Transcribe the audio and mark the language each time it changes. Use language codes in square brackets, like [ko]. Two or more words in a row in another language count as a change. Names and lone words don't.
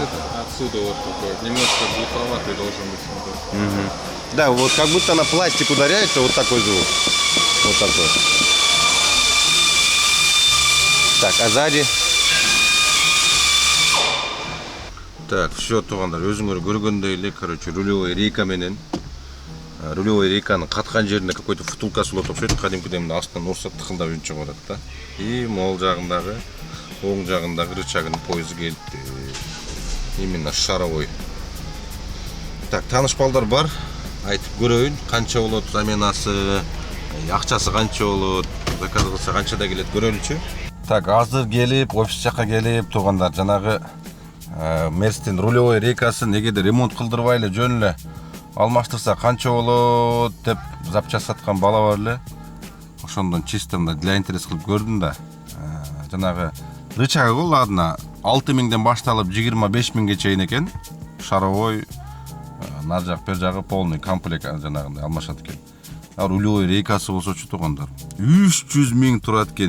[ru] этот отсюда вот такой, немножко глуховатый должен быть. Вот. Да, вот как будто на пластик ударяется, вот такой звук. Вот такой. Так, а сзади? Так, все, [ky] туғандар, өзіңер көргендей эле, короче, [ru] рулевой рейка [ky] менен. Рулевой рейканын каткан жеринде какой-то втулкасы болот окшойт, кадимкидей мына астынан урса тыкылдап үн чыгып атат да. И могул жагындагы, оң жагындагы рычагынын поезу келипти. [ru] Именно шаровой. Так, [ky] тааныш балдар бар. Айтып көрөйүн, канча болот заменасы, акчасы канча болот, заказ кылса канчада келет көрөлүчү. Так, азыр келип, офис жака келип, туугандар, жанагы Мерстин рулевой рейкасын эгерде ремонт кылдырбай эле жөн эле алмаштырса канча болот деп запчасть саткан бала бар эле. Ошондон чисто мындай [ru] для интерес [ky] кылып көрдүм да. Жанагы рычагы го ладно 6000ден башталып 25000ге чейин экен. Шаровой нар жак бер жагы [ru] полный комплект [ky] жанагындай алмашат экен. Рулевой рейкасы болсочу туугандар 300 000 турат экен.